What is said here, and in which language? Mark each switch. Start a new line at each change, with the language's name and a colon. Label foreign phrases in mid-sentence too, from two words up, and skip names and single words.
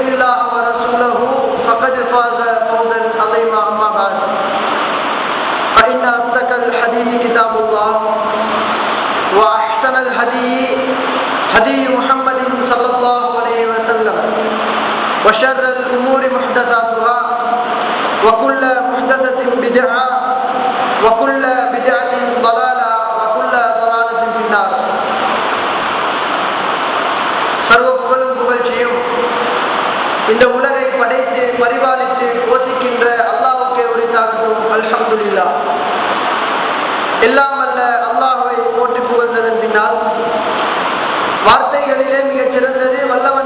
Arabic: الله ورسوله فقد فاز فوزا عظيما أما بعد فإن أصدق الحديث كتاب الله وأحسن الهدي هدي محمد صلى الله عليه وسلم وشر الأمور محدثاتها وكل محدثة بدعة وكل بدعة ضلالة وكل ضلالة في النار.
Tamil: சர்வ புகழும் புகழ்ச்சியும் இந்த உலகை படைத்து பரிபாலித்து போஷிக்கின்ற அல்லாஹ்வுக்கே உரித்தாகட்டும். அல்ஹம்துலில்லாஹ். எல்லாம் அல்ல அல்லாஹ்வை போற்றி புகழ்ந்ததன் பின்னால் வார்த்தைகளிலே மிகச் சிறந்தது வல்லவன்